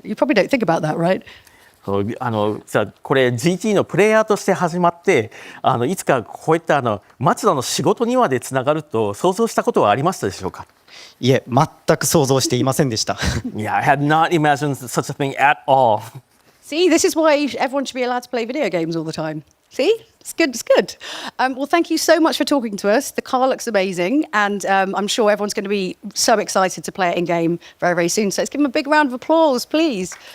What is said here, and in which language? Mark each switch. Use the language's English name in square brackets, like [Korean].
[English] You probably don't think about that, right? [Japanese] これ GT のプレイヤーとして始まっていつかこういったマツダの仕事にまでつながると想像したことはありましたでしょうか？いえ、全く想像していませんでした。 [English] Yeah, I had not imagined such a thing at all. See, this is why everyone should be allowed to play video games all the time. See? It's good, it's good. Well, thank you so much for talking to us. The car looks amazing, and I'm sure everyone's going to be so excited to play it in-game very, very soon. So let's give them a big round of applause, please.